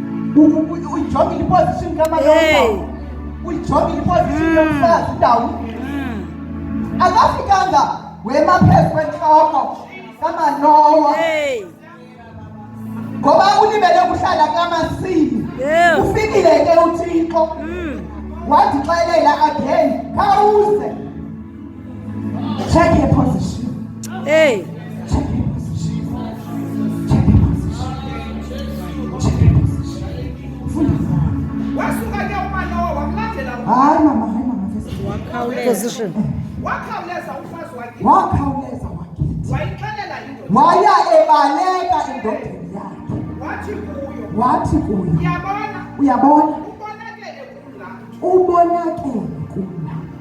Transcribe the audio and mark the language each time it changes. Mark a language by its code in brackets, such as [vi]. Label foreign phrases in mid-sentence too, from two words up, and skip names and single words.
[xh] Uyijongile iposition kaManowa. Uyijongile iposition yomfazi indawo. Akafikanga wema phezu kwentloko kaManowa. Ngoba ulibele ukuhlala kaMasini. Ufikile ke uThixo. Wadixelela again, khawuze. [en] Check your position. Check your position. Check your position. Check your position. [xh] Wasuka ke uManowa wamlandela. Hayi mama. Position. Wakhawuleza umfazi wakhe. Wakhawuleza wakithi. Wayixelela indoda. Waya ebaleka endodeni yakhe. Wathi kuyo. Uyabona? Ubonakele kumla.